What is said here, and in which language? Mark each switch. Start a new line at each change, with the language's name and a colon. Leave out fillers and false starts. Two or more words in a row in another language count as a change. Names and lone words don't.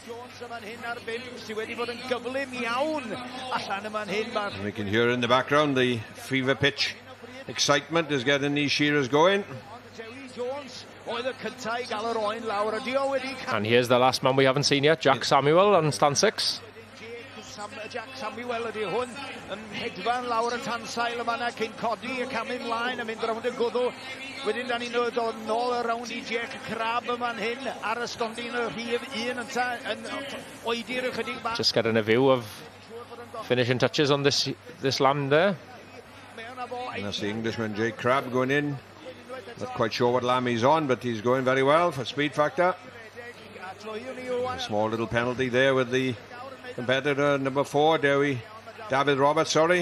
English: And we can hear in the background the fever pitch excitement is getting these shearers going. And here's the last man we haven't seen yet, Jack Samuel on stand 6.
Welsh: Jack Samuel ydi hwn yn hedfan lawr y tansail yma na cyn codi y cam ymlaen a mynd rownd y gwddw. Wedyn da ni'n dod nôl y rownd I Jake Crabb yma'n hyn ar y stondin y rhif 1 yn oedi'r ychydig bach.
English: Just getting a view of finishing touches on this lamb there. And that's the Englishman Jake Crabb going in. Not quite sure what lamb he's on, but he's going very well for speed factor. A small little penalty there with the competitor number 4, David Roberts, sorry.